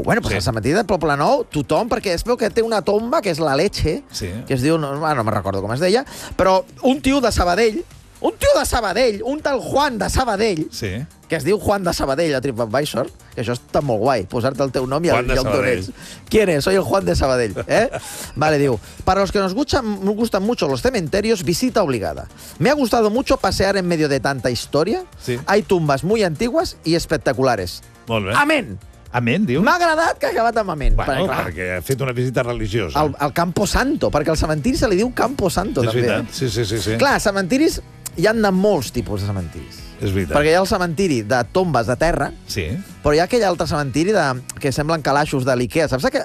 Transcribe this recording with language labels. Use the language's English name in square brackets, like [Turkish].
[Catalan] Bueno, però sí. El cementiri de Poblenou, tothom, perquè es veu que té una tomba, que és la Leche, sí. que es diu... No me recordo com es deia, però un tio de Sabadell... Un tio de Sabadell, un tal Juan de Sabadell, sí. que es diu Juan de Sabadell a TripAdvisor, que això està molt guai, posar-te el teu nom i Juan el tonets. Qui és? [Spanish] Soy el Juan de Sabadell. Eh? Vale, diu, para los que nos gustan mucho los cementerios, visita obligada. Me ha gustado mucho pasear en medio de tanta historia. Sí. Hay tumbas muy antiguas y espectaculares. [Catalan] Molt bé. Amén. Amén, diu. M'ha agradat que ha acabat amb amén. Bueno, perquè ha fet una visita religiosa. Al Campo Santo, perquè al cementiri se li diu Campo Santo. És també. Veritat, sí. Clar, cementiris... Hi ha de molts tipus de cementiris. És veritat. Perquè hi ha el cementiri de tombes de terra, sí. però hi ha aquell altre cementiri de, que semblen calaixos de l'Ikea. Saps aquell